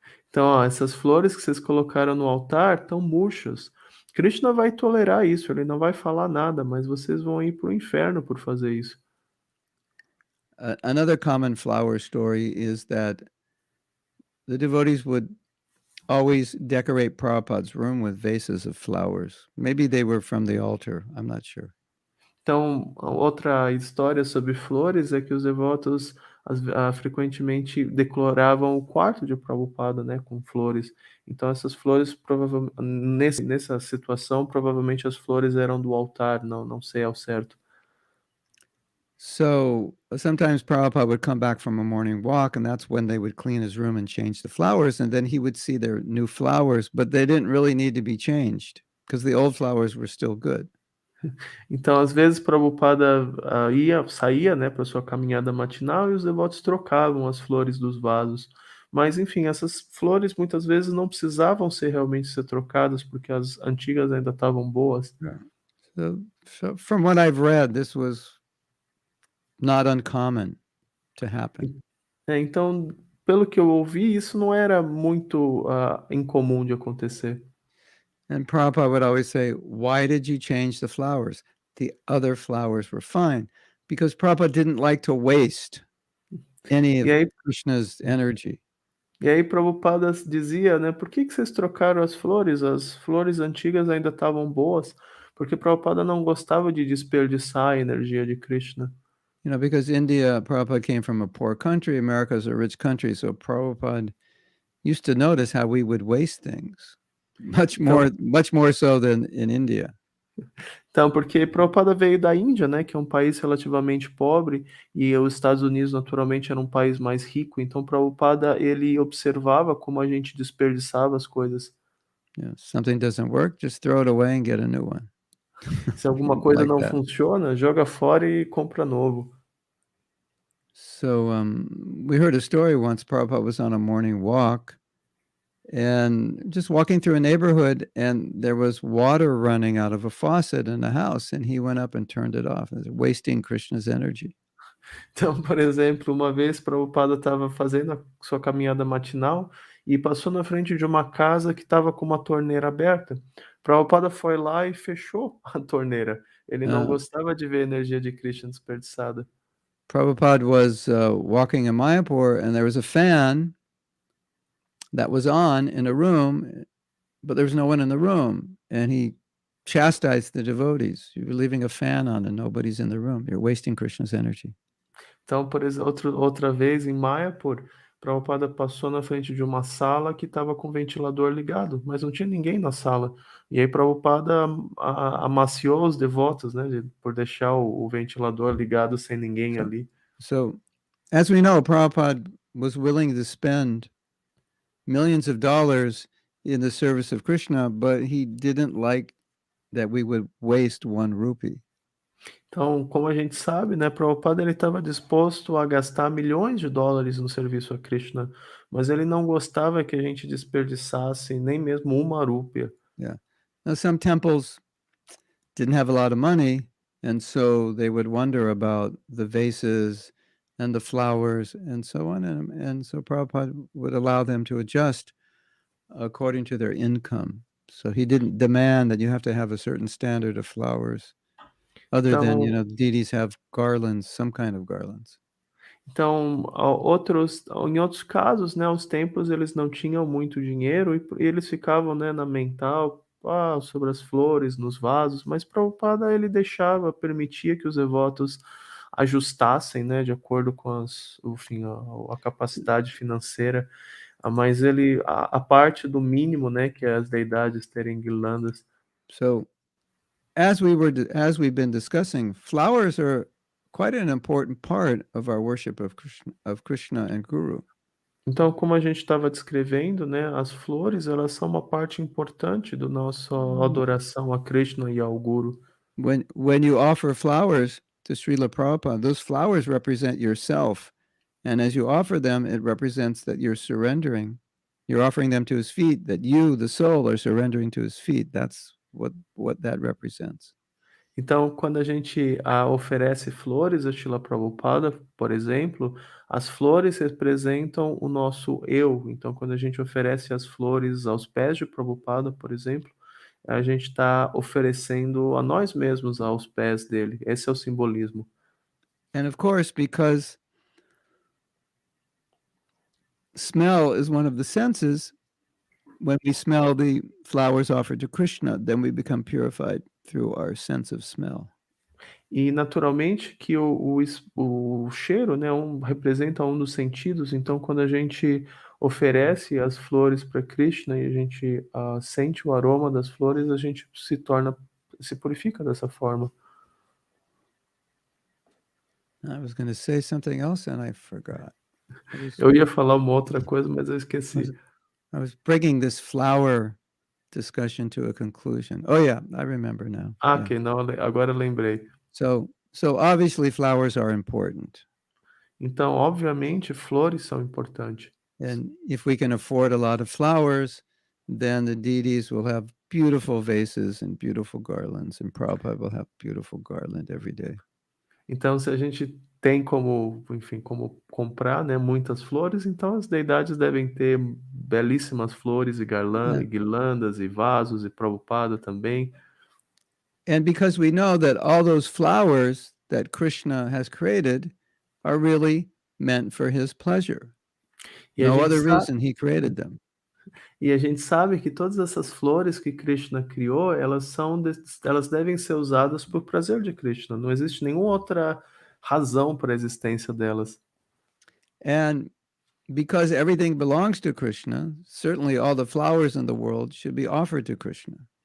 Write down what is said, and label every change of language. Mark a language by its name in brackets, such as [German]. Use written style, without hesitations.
[Portuguese] Então, essas flores que vocês colocaram no altar estão murchas. Krishna vai tolerar isso, ele não vai falar nada, mas vocês vão ir para o inferno por fazer isso. [English] Another common flower story is that the devotees would always decorate Prabhupada's room with vases of flowers. Maybe they were from the altar, I'm not sure. [Portuguese] Então, outra história sobre flores é que os devotos frequentemente decoravam o quarto de Prabhupada, né, com flores. Então, essas flores, provavelmente, nessa situação, provavelmente as flores eram do altar, não sei ao certo. [English] So sometimes Prabhupada would come back from a morning walk, and that's when they would clean his room and change the flowers, and then he would see their new flowers, but they didn't really need to be changed because the old flowers were still good. [Portuguese] Então, às vezes, Prabhupada saía, né, para sua caminhada matinal e os devotos trocavam as flores dos vasos. Mas, enfim, essas flores muitas vezes não precisavam realmente ser trocadas, porque as antigas ainda estavam boas. [English] So from what I've read, this was not uncommon to happen. [Portuguese] Então, pelo que eu ouvi, isso não era muito incomum de acontecer. [English] And Prabhupada would always say, why did you change the flowers? The other flowers were fine. Because Prabhupada didn't like to waste any of [Portuguese] E aí, [English] Krishna's energy. [Portuguese] e aí Prabhupada dizia, né, por que vocês trocaram as flores? As flores antigas ainda estavam boas, porque Prabhupada não gostava de desperdiçar a energia de Krishna. [English] You know, because India, Prabhupada came from a poor country, America is a rich country, so Prabhupada used to notice how we would waste things, much more so than in India. [Portuguese] Então, porque Prabhupada veio da Índia, né, que é um país relativamente pobre, e os Estados Unidos, naturalmente, era um país mais rico. Então, Prabhupada, ele observava como a gente desperdiçava as coisas. [English] Yeah, something doesn't work, just throw it away and get a new one. [Portuguese] Se alguma coisa [English] Like [Portuguese] não [English] that. [Portuguese] funciona, joga fora e compra novo. [English] So we heard a story once. Prabhupada was on a morning walk and just walking through a neighborhood, and there was water running out of a faucet in the house, and he went up and turned it off. It was wasting Krishna's energy. [Portuguese] Então, por exemplo, uma vez Prabhupada estava fazendo a sua caminhada matinal e passou na frente de uma casa que estava com uma torneira aberta. Prabhupada foi lá e fechou a torneira. Ele não gostava de ver a energia de Krishna desperdiçada. [English] Prabhupada was walking in Mayapur, and there was a fan that was on in a room, but there was no one in the room. And he chastised the devotees. You're leaving a fan on and nobody's in the room. You're wasting Krishna's energy. [Portuguese] Então, por exemplo, outra vez em Mayapur, Prabhupada passou na frente de uma sala que estava com o ventilador ligado, mas não tinha ninguém na sala. E aí Prabhupada amaciou os devotos, né, por deixar o ventilador ligado sem ninguém ali. [English] So, as we know, Prabhupada was willing to spend millions of dollars in the service of Krishna, but he didn't like that we would waste 1 rupee. [Portuguese] Então, como a gente sabe, né, Prabhupada ele estava disposto a gastar milhões de dólares no serviço a Krishna, mas ele não gostava que a gente desperdiçasse nem mesmo uma rúpia. [English] Yeah. Now, some temples didn't have a lot of money, and so they would wonder about the vases and the flowers and so on. And so Prabhupada would allow them to adjust according to their income. So he didn't demand that you have to have a certain standard of flowers, other than, you know, deities have garlands, some kind of garlands. [Portuguese] Então, em outros casos, né, os templos eles não tinham muito dinheiro e eles ficavam, né, na mental, sobre as flores, nos vasos, mas Prabhupada ele permitia que os devotos ajustassem, né, de acordo com enfim, a capacidade financeira, mas a parte do mínimo, né, que é as deidades terem guirlandas. [English] So, as we've been discussing, flowers are quite an important part of our worship of Krishna and Guru. [Portuguese] Então, como a gente estava descrevendo, né, as flores, elas são uma parte importante do nossa adoração a Krishna e ao Guru. [English] When you offer flowers to Srila Prabhupada, those flowers represent yourself. And as you offer them, it represents that you're surrendering. You're offering them to his feet, that you, the soul, are surrendering to his feet. That's what that represents. [Portuguese] Então, quando a gente oferece flores a Srila Prabhupada, por exemplo, as flores representam o nosso eu. Então, quando a gente oferece as flores aos pés de Prabhupada, por exemplo, a gente está oferecendo a nós mesmos aos pés dele. Esse é o simbolismo. [English] And of course, because smell is one of the senses, when we smell the flowers offered to Krishna, then we become purified through our sense of smell. [Portuguese] E naturalmente que o cheiro, né, representa um dos sentidos. Então, quando a gente oferece as flores para Krishna e a gente sente o aroma das flores, a gente se purifica dessa forma. [English] I was going to say something else and I forgot. [Portuguese] Eu ia falar uma outra coisa, mas eu esqueci. [English] I was bringing this flower discussion to a conclusion. Oh yeah, I remember now. Yeah. [Portuguese] Ok, não, agora eu lembrei. [English] So obviously flowers are important. [Portuguese] Então, obviamente, flores são importantes. [English] And if we can afford a lot of flowers, then the deities will have beautiful vases and beautiful garlands, and Prabhupada will have beautiful garland every day. [Portuguese] Então, se a gente tem como, enfim, como comprar, né, muitas flores, então as deidades devem ter belíssimas flores e guirlandas e vasos e Prabhupada também. [English] And because we know that all those flowers that Krishna has created are really meant for his pleasure. [Portuguese] E a [English] No [Portuguese] gente [English] other [Portuguese] sabe, [English] reason he created them. [Portuguese] e a gente sabe que todas essas flores que Krishna criou, elas devem ser usadas por prazer de Krishna. Não existe nenhuma outra razão para a existência delas. [English] And because everything belongs to Krishna, certainly all the flowers in the world should be offered to Krishna.